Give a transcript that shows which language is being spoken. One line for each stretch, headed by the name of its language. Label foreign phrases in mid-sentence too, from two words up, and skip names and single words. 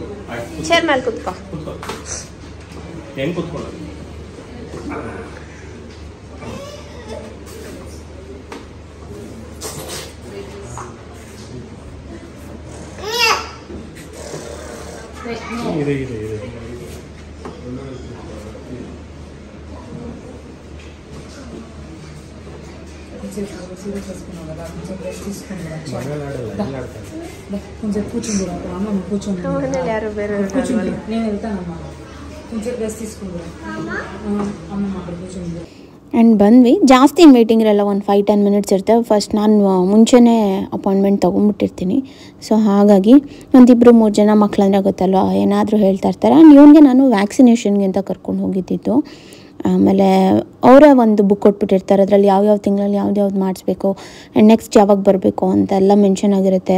Kannada: चेयर ಮೇಲೆ ಕೂತ್ಕೋ. ಏನು ಕೂತ್ಕೊಳ್ಳೋದು? ಇದೆ
Telugu: కొంచెం కూర్చుందిరా అమ్మ కూర్చోండి నేను వెళ్తానమ్మా కొంచెం డ్రెస్ తీసుకుందిరా అమ్మమ్మ అక్కడ కూర్చోండి.
Kannada: ಆ್ಯಂಡ್ ಬಂದ್ವಿ. ಜಾಸ್ತಿ ವೇಟಿಂಗ್ ಇರಲ್ಲ, ಒಂದು 5-10 ಮಿನಿಟ್ಸ್ ಇರ್ತವೆ. ಫಸ್ಟ್ ನಾನು ಮುಂಚೆನೇ ಅಪಾಯಿಂಟ್ಮೆಂಟ್ ತೊಗೊಂಡ್ಬಿಟ್ಟಿರ್ತೀನಿ. ಸೊ ಹಾಗಾಗಿ 1-2-3 ಜನ ಮಕ್ಕಳಂದ್ರೆ ಗೊತ್ತಲ್ವ, ಏನಾದರೂ ಹೇಳ್ತಾ ಇರ್ತಾರೆ. ಆ್ಯಂಡ್ ಇವನಿಗೆ ನಾನು ವ್ಯಾಕ್ಸಿನೇಷನ್ಗೆ ಅಂತ ಕರ್ಕೊಂಡು ಹೋಗಿದ್ದಿದ್ದು. ಆಮೇಲೆ ಅವರೇ ಒಂದು ಬುಕ್ ಕೊಟ್ಬಿಟ್ಟಿರ್ತಾರೆ, ಅದರಲ್ಲಿ ಯಾವ್ಯಾವ ತಿಂಗಳಲ್ಲಿ ಯಾವ್ದು ಮಾಡಿಸ್ಬೇಕು
English: and next
Kannada: ಯಾವಾಗ ಬರಬೇಕು ಅಂತೆಲ್ಲ ಮೆನ್ಷನ್ ಆಗಿರುತ್ತೆ.